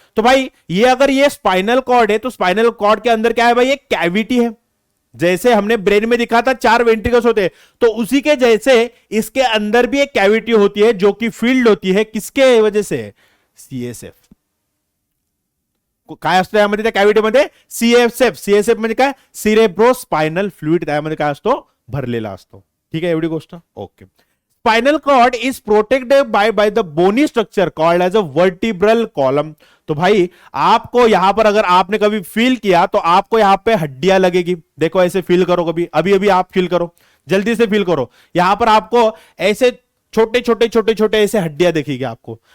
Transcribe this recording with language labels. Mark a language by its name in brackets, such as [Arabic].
[Hindi] तो भाई ये अगर ये स्पाइनल कॉर्ड है, तो स्पाइनल कॉर्ड के अंदर क्या है भाई, एक कैविटी है। जैसे हमने ब्रेन में दिखा था 4 वेंट्रिकल्स होते हैं, तो उसी के जैसे इसके अंदर भी एक कैविटी होती है जो कि फील्ड होती है किसके वजह से, सीएसएफ। [Marathi] काय असतो यामध्ये त्या कॅव्हिटीमध्ये, सीएसएफ। सीएसएफ म्हणजे काय, सिरेब्रोस्पायनल फ्लुइड त्यामध्ये काय असतो, भरलेला असतो, ठीक आहे, एवढी गोष्ट, okay. [English] Spinal cord is protected by the bony structure called as a vertebral column. [Hindi] तो भाई आपको यहां पर अगर आपने कभी फील किया तो आपको यहां पे हड्डियां लगेगी, देखो ऐसे फील करो, कभी अभी अभी आप फील करो, जल्दी से फील करो, यहां पर आपको ऐसे छोटे छोटे छोटे छोटे ऐसे हड्डियां दिखेगी आपको।